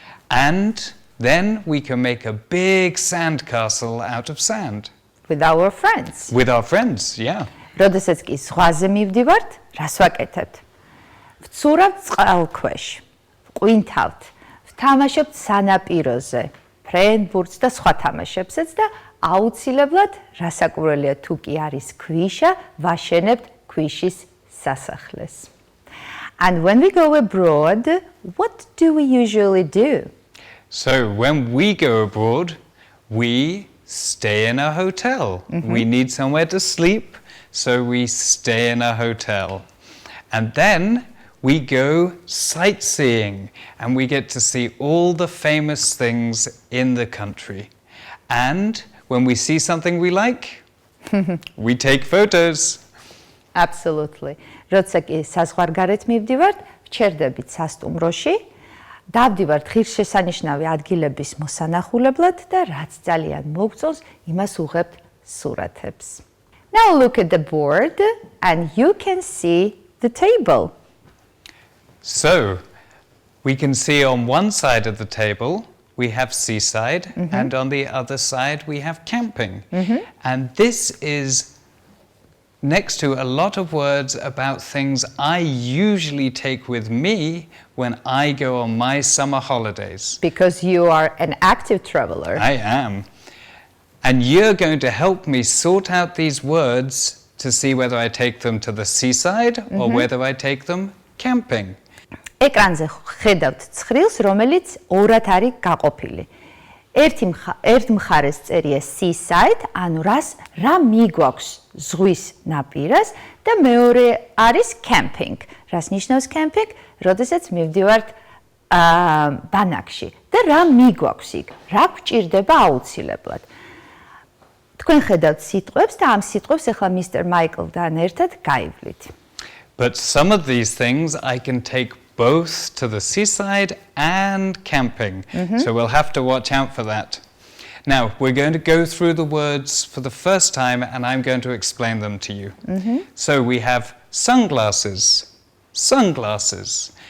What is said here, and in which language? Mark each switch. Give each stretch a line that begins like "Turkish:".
English: And then we can make a big sandcastle out of sand. With our friends. With our friends, yeah.
Georgian: როდესაც კი ზღვაზე მივდივართ, რას ვაკეთებთ? ვცურავთ წყალქვეშ, ვყვინთავთ, ვთამაშობთ სანაპიროზე, ფრენბურთს და სხვა თამაშებსაც და აუცილებლად, რასაკვირველია თუ კი არის ქვიშა, ვაშენებთ ქვიშის სასახლეს.
English: And when we go abroad, what do we usually do? So when we go abroad, we stay in a hotel. We need somewhere to sleep, so we stay in a hotel. And then we go sightseeing and we get to see all the famous things in the country. And when we see something we like, we take photos. Absolutely. როცა კი საზღვარგარეთ მივდივართ, ვჩერდებით სასტუმროში, დავდივართ ღირსშესანიშნავი ადგილების მოსანახულებლად და რაც ძალიან მოგწონს, იმას უღებთ სურათებს. Now look at the board and you can see the table. So we can see on one side of the table we have seaside and on the other side we have camping. And this is next to a lot of words about things I usually take with me when I go on my summer holidays. Because you are an active traveler. I am. And you're going to help me sort out these words to see whether I take them to the seaside or whether I take them camping.
Georgian: ეკრანზე ხედავთ ცხრილს, რომელიც ორად არის გაყოფილი. ერთ მხარეს წერია seaside, ანუ რა მიგვაქვს ზღვის ნაპირას და მეორე არის camping. რას ნიშნავს camping? როდესაც მივდივართ ბანაკში და რა მიგვაქვს იქ? რა გვჭირდება აუცილებლად? თქვენ ხედავთ სიტყვებს და ამ სიტყვებს ახლა Mr. მაიკლთან ერთად გაივლით.
English: But some of these things I can take both to the seaside and camping. So we'll have to watch out for that. Now, we're going to go through the words for the first time and I'm going to explain them to you. So we have sunglasses. Sunglasses.